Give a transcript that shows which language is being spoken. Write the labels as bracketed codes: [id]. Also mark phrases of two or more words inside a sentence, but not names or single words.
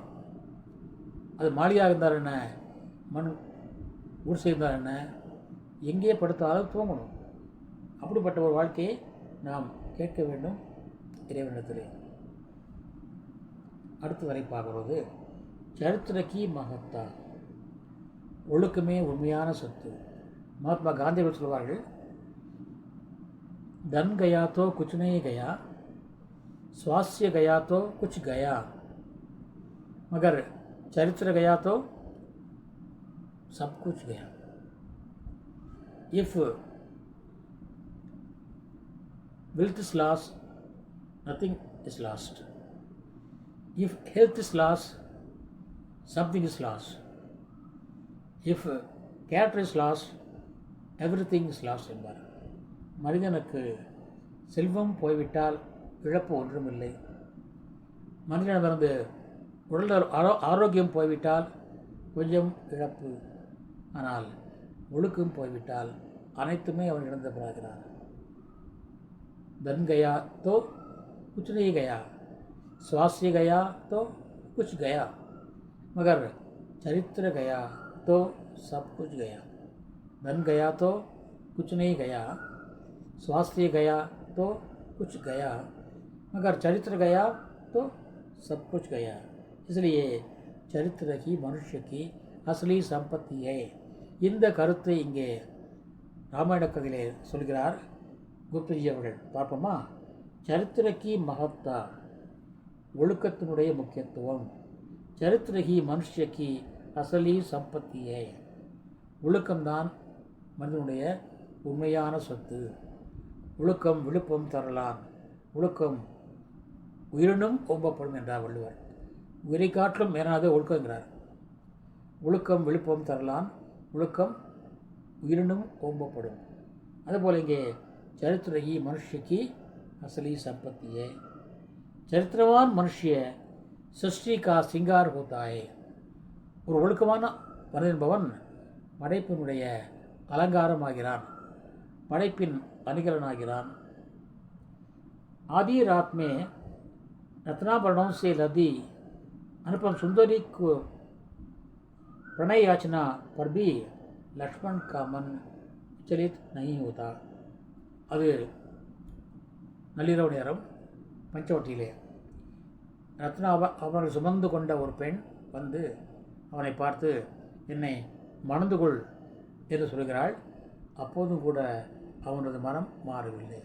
[ta] அது மாளிகையாக இருந்தால் என்ன, மண் குடிசை இருந்தால் என்ன, எங்கே படுத்தாலும் தூங்கணும். அப்படிப்பட்ட ஒரு வாழ்க்கையை நாம் கேட்க வேண்டும் இறைவனிடத்திலே. அடுத்து வரை பார்க்குறது [hi] चरित्र की महत्ता. [ta] ஒழுக்கமே உண்மையான சொத்து. [hi] महात्मा गांधी சொல்வார்கள், धन गया तो कुछ नहीं गया, स्वास्थ्य गया तो कुछ गया, मगर चरित्र गया तो सब कुछ गया. [en] If wealth is lost, nothing is lost. If health is lost, something is lost. If character is lost, everything is lost என்பார். [ta] மனிதனுக்கு செல்வம் போய்விட்டால் இழப்பு ஒன்றுமில்லை. மனிதனிடமிருந்து உடல் ஆரோக்கியம் போய்விட்டால் கொஞ்சம் இழப்பு. ஆனால் ஒழுக்கம் போய்விட்டால் அனைத்துமே அவன் இழந்து போகிறான். [hi] धन गया तो कुछ नहीं गया, स्वास्थ्य गया तो कुछ गया, मगर चरित्र गया तो सब कुछ गया. धन गया तो कुछ नहीं गया, स्वास्थ्य गया तो कुछ गया, मगर चरित्र गया तो सब कुछ गया. इसलिए चरित्र ही मनुष्य की असली संपत्ति है. [ta] இந்த கருத்தை இங்கே ராமாயண கதையிலே சொல்கிறார் குப்தஜி அவர்கள். பார்ப்போமா? [hi] चरित्र की महत्ता, [ta] ஒழுக்கத்தினுடைய முக்கியத்துவம். [hi] चरित्र ही मनुष्य की असली संपत्ति है, [ta] ஒழுக்கம்தான் மனிதனுடைய உண்மையான சொத்து. ஒழுக்கம் விழுப்பம் தரலான், ஒழுக்கம் உயிரினும் ஓம்பப்படும் என்றார் வள்ளுவர். உயிரை காட்டிலும் மேலானது ஒழுக்கம் என்கிறார். ஒழுக்கம் விழுப்பம் தரலான், ஒழுக்கம் உயிரினும் ஓம்பப்படும். அதுபோல் இங்கே [hi] चरित्र ही मनुष्य की असली संपत्ति है. चरित्रवान मनुष्य सृष्टि का श्रृंगार होता है. [ta] ஒரு ஒழுக்கமான மனிதன்பவன் படைப்பினுடைய அலங்காரமாகிறான், படைப்பின் அணிகலனாகிறான். [hi] आधी रात में रत्नाभरणों से लदी अनुपम सुंदरी को प्रणय याचना पर भी लक्ष्मण का मन विचलित नहीं होता. [ta] அது நள்ளிரவு நேரம் பஞ்சவட்டியிலே ரத்னா அவர்கள் சுமந்து கொண்ட ஒரு பெண் வந்து அவனை பார்த்து என்னை மணந்து கொள் என்று சொல்கிறாள். அப்போதும் கூட அவனது மனம் மாறவில்லை.